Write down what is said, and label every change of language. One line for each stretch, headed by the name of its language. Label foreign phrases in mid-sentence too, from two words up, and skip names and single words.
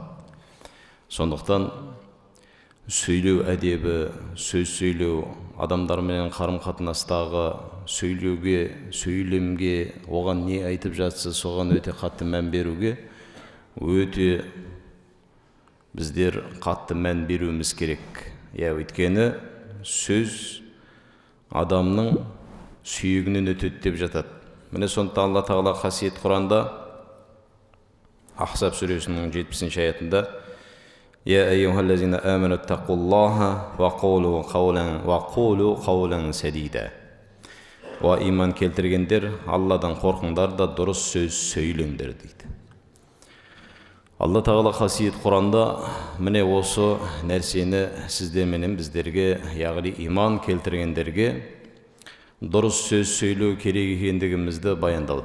Kazakh: Сондықтан сөйлеу әдебі, сөз сөйлеу, адамдармен қарым-қатынастағы сөйлеуге, сөйлемге, оған не айтып жатса, соған өте қатты мән беруге, өте біздер қатты мән беруіміз керек. Өйткені сөз адамның сүйегінен өтеді деп жатады. Міне сондықтан Алла Тағала қасиет Құранда Ахзаб сүресінің 70-ші аятында
Arabic: يا أيها الذين آمنوا اتقوا الله وقولوا قولا سديدا.
Kazakh: Ва иман келтіргендер, Алладан қорқыңдар да дұрыс сөз сөйлеңдер дейді. Алла Тағала қасиет Құранда міне осы нәрсені сіздерменен біздерге, яғни иман келтіргендерге дұрыс сөз сөйлеу керек екендігімізді баяндауда.